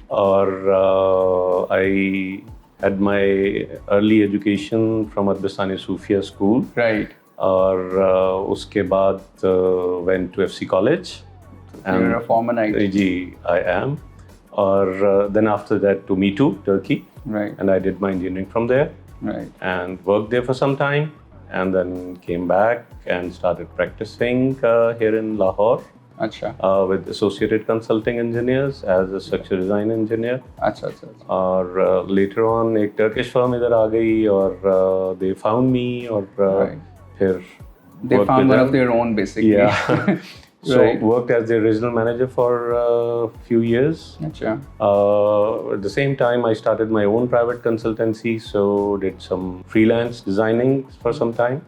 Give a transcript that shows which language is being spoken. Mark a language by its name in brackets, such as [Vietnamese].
[Urdu] اور [English] I had my early education from Adbistani Sufia School. Right. [Urdu] اور اس کے بعد [English] went to FC College. You're a former knight. [Urdu] جی [English] I am. [Urdu] اور [English] then after that to Me Too, Turkey. Right. And I did my engineering from there. Right. And worked there for some time. And then came back and started practicing here in Lahore. [Urdu] Achha. [English] With Associated Consulting Engineers as a structural design engineer. [Urdu] Achha. اور [English] later on [Urdu] ایک Turkish firm ادھر آ گئی اور [English] they found me [Urdu] اور پھر [English] they found one of their own basically. Yeah. So worked as the regional manager for a few years. [Urdu] Achha. [English] At the same time I started my own private consultancy, so did some freelance designing for some time.